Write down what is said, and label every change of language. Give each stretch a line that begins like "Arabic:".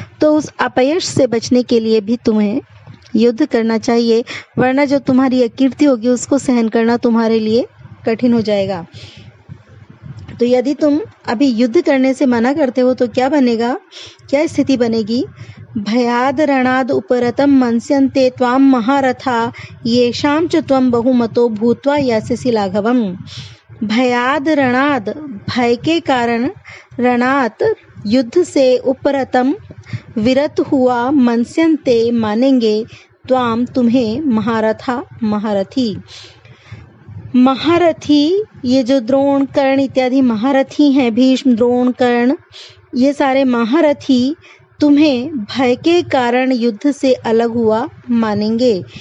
Hindi: तो उस अपयश से बचने के लिए भी तुम्हें युद्ध करना चाहिए, वरना जो तुम्हारी अकीर्ति होगी उसको सहन करना तुम्हारे लिए कठिन हो जाएगा। तो यदि तुम अभी युद्ध करने से मना करते हो तो क्या बनेगा? क्या स्थिति बनेगी?
Sanskrit: भयाद रणाद उपरतम मनस्यन्ते त्वाम महारथा येषां च त्वं बहुमतो भूत्वा यास्यसि लाघवम्।
Hindi: भयाद रणाद, भय के कारण, रणात युद्ध से, उपरतम विरत हुआ, मनस्यन्ते मानेंगे, त्वाम तुम्हें, महारथा महारथी। महारथी ये जो द्रोण कर्ण इत्यादि महारथी हैं, भीष्म द्रोण कर्ण, ये सारे महारथी तुम्हें भय के कारण युद्ध से अलग हुआ मानेंगे।